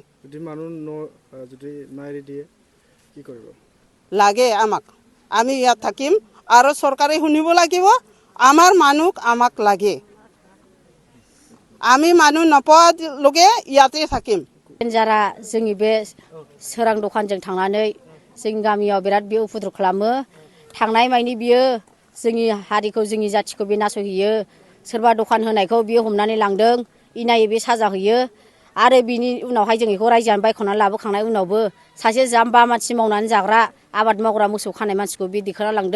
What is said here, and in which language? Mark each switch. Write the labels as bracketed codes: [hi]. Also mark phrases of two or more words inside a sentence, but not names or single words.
[as] যদি মানুহ যদি মাৰি দিয়ে কি কৰিব লাগে আমাক আমি ইয়াত থাকিম আৰু চৰকাৰে শুনিব লাগিব আমাৰ মানুহ আমাক লাগে আমি মানুহ নপোৱালৈকে ইয়াতে থাকিম [brx] যাरा जोंनि बे सोरां दखानजों थांनानै जोंनि गामियाव बिराद बे उपद्रब खालामो थांनाय मानि बियो जोंनि हारिखौ जोंनि जाथिखौ बे नासयहैयो सोरबा दखान होनायखौ बियो हमनानै लांदों इनायै बे साजा होयो आरो बिनि उनावहाय जों बेखौ रायजोआनो बायख'नानै लाबोखांनाय उनावबो सासे जाम्बा मानसि मावनानै जाग्रा आबाद मावग्रा मोसौ खानाय मानसिखौ बे दिखांना लांदों।